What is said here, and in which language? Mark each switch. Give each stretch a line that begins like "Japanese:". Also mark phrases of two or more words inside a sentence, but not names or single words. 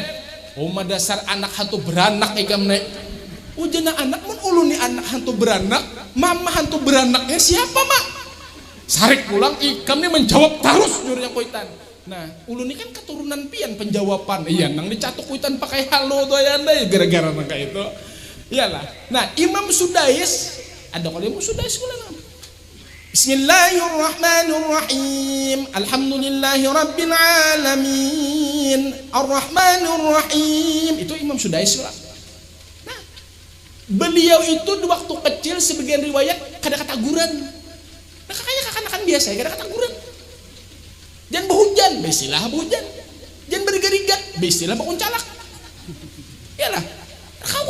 Banjar: Dasar anak hantu beranak ikam nih. Ujana anak mun uluni anak hantu beranak, mama hantu beranaknya siapa mak? Sarik pulang ikam nih menjawab terus nyuruh yang kuitan. Nah, ulun ini kan keturunan pian penjawaban. Iya, nang dicatuk kuitan pakai halo tuh ya anda gara-gara nang kayak itu. Iyalah. Nah, Imam Sudais ada kalau Imam Sudais ulang.
Arabic: بسم الله الرحمن الرحيم. الحمد لله رب العالمين. الرحمن الرحيم.
Banjar: Itu Imam Sudais ulang. Nah, beliau itu di waktu kecil sebagian riwayat kada kataguran. Nah, kakaknya kakak-kakan biasa ya, kada kataguran. Jangan berhujan, besilah berhujan. Jangan bergerigat, besilah berkuncalak. Yalah, kawa.